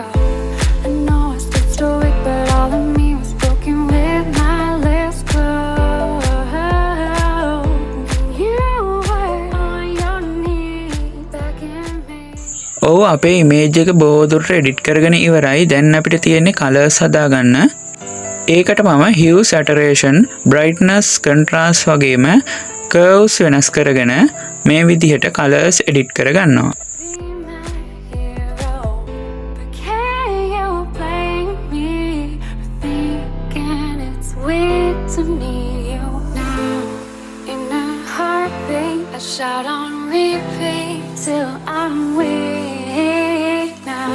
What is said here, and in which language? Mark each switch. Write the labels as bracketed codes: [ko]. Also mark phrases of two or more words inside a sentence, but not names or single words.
[en] I know I stood stoic, but all of me was broken with my lips closed. You were on your knees begging me. [si] ඔව් අපේ ඉමේජ් එක බොහෝ දුරට එඩිට් කරගෙන ඉවරයි. දැන් අපිට තියෙන්නේ කලර්ස් හදාගන්න. ඒකට මම [en] hue saturation brightness contrast [si] වගේම curves වෙනස් කරගෙන මේ විදිහට [en] colors edit [si] කරගන්නවා. [en] Be my hero, but can you blame me for thinking it's weird to need you now? In a heartbeat, I shout on repeat till I'm weak now.